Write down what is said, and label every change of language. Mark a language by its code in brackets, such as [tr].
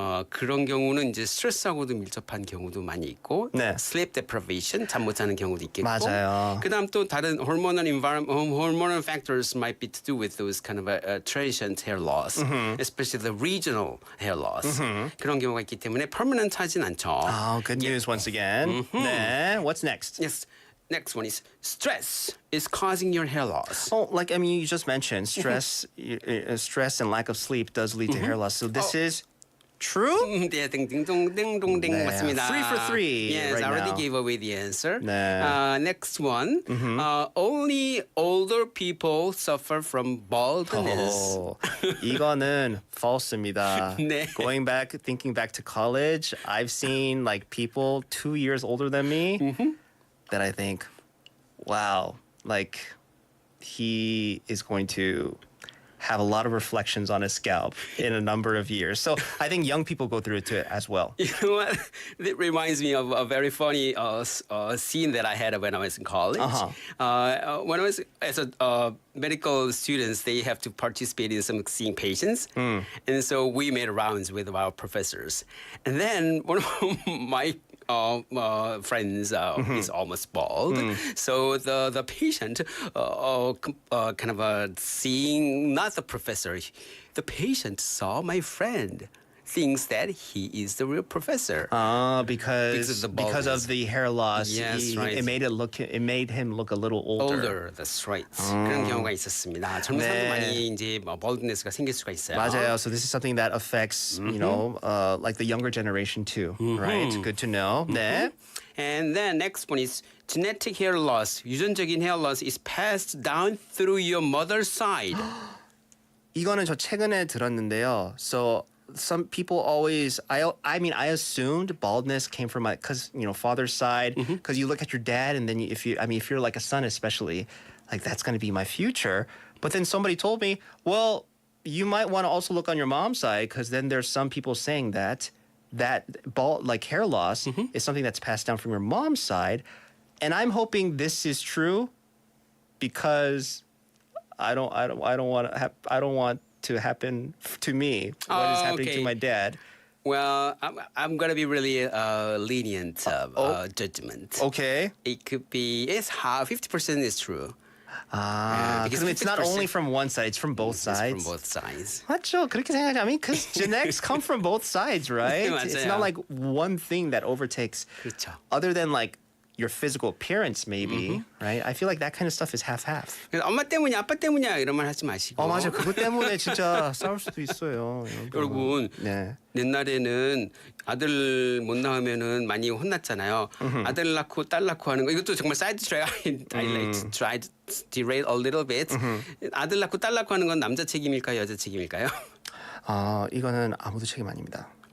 [ko] 그런 경우는 이제 스트레스하고도 밀접한 경우도 많이 있고, 네. [en] sleep deprivation, [ko] 잠 못 자는 경우도 있겠고, 맞아요. 그다음 또 다른 [en] hormonal factors might be to do with those kind of transient hair loss, especially the regional hair loss. [ko] 그런 경우가 있기 때문에 permanent하진 않죠. [en] Oh, good news once again. [ko] 네. [en] What's next? Yes. Next one is stress is causing your hair loss. Oh, like you just mentioned, stress and lack of sleep does lead to hair loss. So this is true? [ko] 네, 딩딩동댕동댕 네. 맞습니다. [en] 3 for 3 Yes, right I already now. gave away the answer. [ko] 네. [en] Next one. Only older people suffer from baldness. [ko] 이거는 false입니다. 네. [en] Thinking back to college, I've seen like people 2 years older than me that I think, wow, like he is going to have a lot of reflections on his scalp in a number of years. So I think young people go through it too as well. You know what? It reminds me of a very funny scene that I had when I was in college. When I was as a medical students, they have to participate in some seeing patients, and so we made rounds with our professors. And then one of my friends is almost bald, so the patient kind of seeing not the professor, the patient saw my friend. Thinks that he is the real professor. Because of the hair loss. Yes, right. It made him look a little older. That's right. [ko] 그런 경우가 있었습니다. 젊은 사람들 많이 이제 baldness가 생길 수가 있어요. 맞아요. [en] So this is something that affects, like the younger generation too, right? Good to know. [ko] 네. [en] And then next one is genetic hair loss. 유전적인 hair loss is passed down through your mother's side. [ko] 이거는 저 최근에 들었는데요. [en] So some people always, I mean, I assumed baldness came from because father's side, because you look at your dad, and then if you're like a son especially, like that's going to be my future. But then somebody told me, well, you might want to also look on your mom's side, because then there's some people saying that bald, like hair loss, is something that's passed down from your mom's side, and I'm hoping this is true, because I don't want to happen to me what is happening to my dad. Well, I'm gonna be really lenient judgment. Okay. It could be 50% is true. Because it's not only from one side; it's from both sides. It's from both sides. [ko] 맞죠? 그렇게 생각하지? [en] I mean, because genetics come from both sides, right? It's not like one thing that overtakes. [ko] 그렇죠. [en] Other than like your physical appearance, maybe, right? I feel like that kind of stuff is half-half. [ko] 엄마 때문이야, 아빠 때문이야 이런 말 하지 마시고. 맞아. 그것 때문에 진짜 싸울 수도 있어요. 여러분, 네. 옛날에는 아들 못 낳으면은 많이 혼났잖아요. 아들 낳고 딸 낳고 하는 거 이것도 정말 사이드 트랙. [en] I try to derail a little bit. [ko] 아들 낳고 딸 낳고 하는 건 남자 책임일까요, 여자 책임일까요? 이거는 아무도 책임 아닙니다.